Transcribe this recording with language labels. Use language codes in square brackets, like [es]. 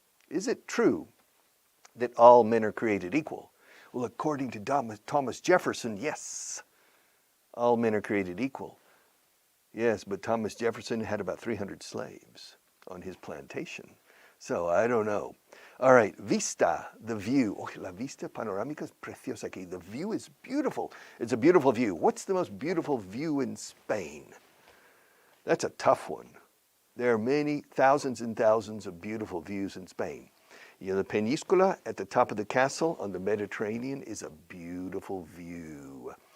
[en] Is it true that all men are created equal? Well, according to Thomas Jefferson, yes. All men are created equal. Yes, but Thomas Jefferson had about 300 slaves on his plantation. So I don't know. All right, vista, the view. [es] Oh, la vista panorámica es preciosa aquí. [en] The view is beautiful. It's a beautiful view. What's the most beautiful view in Spain? That's a tough one. There are many, thousands and thousands of beautiful views in Spain. You know, the Península at the top of the castle on the Mediterranean is a beautiful view.